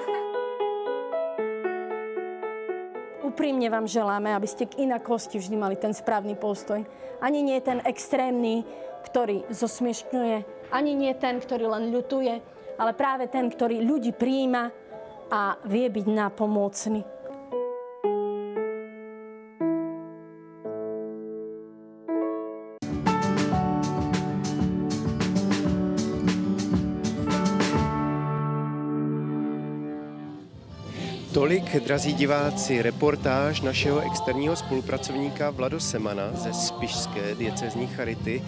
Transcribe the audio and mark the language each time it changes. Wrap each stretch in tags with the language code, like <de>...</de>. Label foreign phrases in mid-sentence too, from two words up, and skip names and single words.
<sk>Úprimne vám želáme, aby ste k inakosti vždy mali ten správny postoj. Ani nie ten extrémny, ktorý zosmiešňuje, ani nie ten, ktorý len ľutuje, ale práve ten, ktorý ľudí prijíma a vie byť nápomocný.</sk> <cs>Tolik, drazí diváci, reportáž našeho externího spolupracovníka Vlado Semana ze Spišské diecézní charity.</cs>